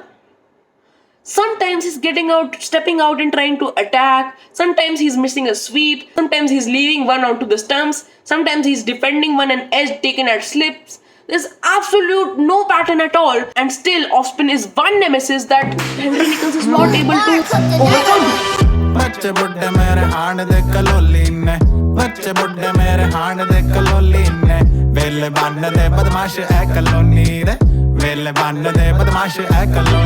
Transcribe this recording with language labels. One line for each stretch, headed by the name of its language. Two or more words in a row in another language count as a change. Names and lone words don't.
English: Sometimes he's stepping out and trying to attack. Sometimes he's missing a sweep. Sometimes he's leaving one onto the stumps. Sometimes he's defending one and edge taken at slips. There's absolute no pattern at all. And still, off-spin is one nemesis that Henry Nicholls is not able to overcome.
Punjabi: ਬੱਚੇ ਬੁੱਢੇ ਮੇਰੇ ਹਾਣ ਦੇ ਕਲੋਲੀ ਨੇ ਬੱਚੇ ਬੁੱਢੇ ਮੇਰੇ ਹਾਣ ਦੇ ਕਲੋਲੀ ਨੇ ਵੇਲੇ ਬਣ ਦੇ ਬਦਮਾਸ਼ ਏ ਕਲੋਨੀ ਦੇ ਵੇਲੇ ਬਣ ਦੇ ਬਦਮਾਸ਼ ਏ ਕਲੋਨੀ